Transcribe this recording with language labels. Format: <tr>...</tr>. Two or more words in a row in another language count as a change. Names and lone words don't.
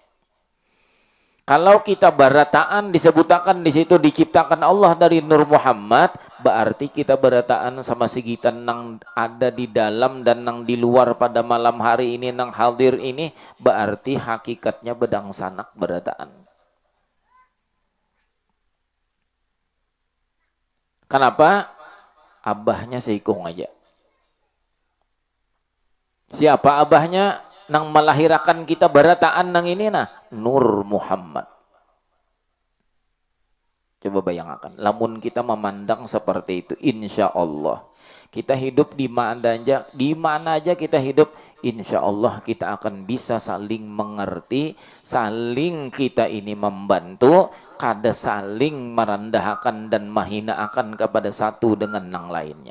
<bjn>Kalau kita berataan disebutakan di situ diciptakan Allah dari Nur Muhammad, berarti kita berataan sama segitan nang ada di dalam dan nang di luar pada malam hari ini nang hadir ini, berarti hakikatnya bedang sanak berataan. Kenapa? Abahnya seikung aja. Siapa abahnya? Nang melahirkan kita berataan nang ini Nur Muhammad.</bjn> <id>Coba bayangkan, lamun kita memandang seperti itu,</id> <ar>إن شاء الله</ar> <id>kita hidup di mana aja kita hidup,</id> <ar>إن شاء الله</ar> <id>kita akan bisa saling mengerti, saling kita ini membantu, kada saling merendahkan dan menghinakan kepada satu dengan yang lainnya.</id>